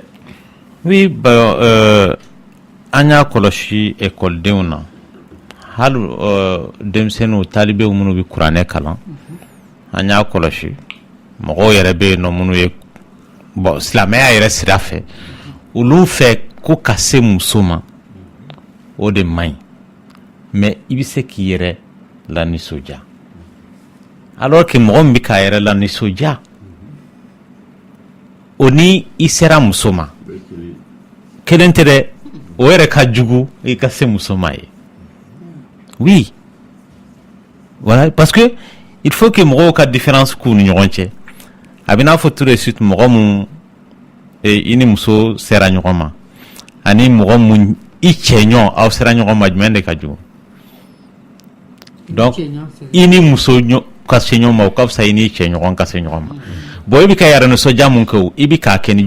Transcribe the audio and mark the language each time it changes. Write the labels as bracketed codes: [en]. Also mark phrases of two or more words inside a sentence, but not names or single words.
[bm] oui an y'a kɔlɔsi ekɔlidenw na hali denmisɛnninw talibew minnu bɛ kuranɛ kalan an y'a kɔlɔsi mɔgɔw yɛrɛ bɛ yen nɔ minnu ye silamɛya yɛrɛ sira fɛ olu fɛ ko ka se muso ma o de man ɲi mais i bɛ se k'i yɛrɛ lanisɔndiya [fr] alors que [bm] mɔgɔ min bɛ k'a yɛrɛ lanisɔndiya o ni i sera muso ma kelen tɛ dɛ o yɛrɛ ka jugu i ka se muso ma ye [fr] oui voilà parce que il faut que [bm] mɔgɔw ka différence k'u ni ɲɔgɔn cɛ a bɛ n'a fɔ [fr] tout de suite [bm] mɔgɔ mun i ni muso sera ɲɔgɔn ma ani mɔgɔ mun i cɛɲɔgɔn aw sera ɲɔgɔn ma jumɛn de ka jugu donc i ni muso ka se ɲɔgɔn ma o ka fisa i ni cɛɲɔgɔn ka se ɲɔgɔn ma bon i bɛ ka yɛrɛ nisɔndiya mun kɛ o i bɛ k'a kɛ ni